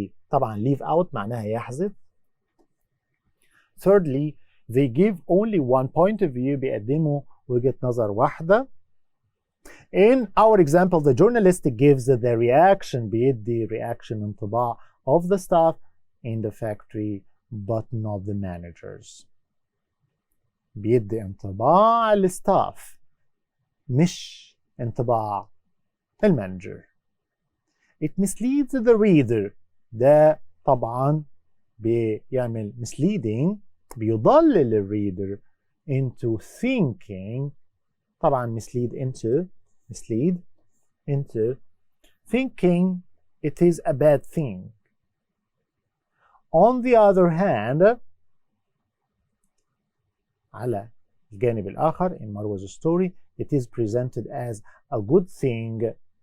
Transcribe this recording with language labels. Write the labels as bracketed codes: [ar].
[ar] طبعا [en] leave out [ar] معناها يحذف. [en] Thirdly, they give only one point of view. [ar] بيقدموا وجهة نظر واحدة. [en] In our example, the journalist gives the reaction. [ar] بيدي [en] reaction انطباع of the staff in the factory but not the managers. [ar] بيدي انطباع الستاف مش انطباع المانجر. [en] It misleads the reader. [ar] ده طبعا بيعمل [en] misleading، [ar] بيضلل الريدر [en] into thinking. طبعا mislead into thinking it is a bad thing. On the other hand، [ar] على الجانب الآخر [en] in Marwa's story it is presented as a good thing.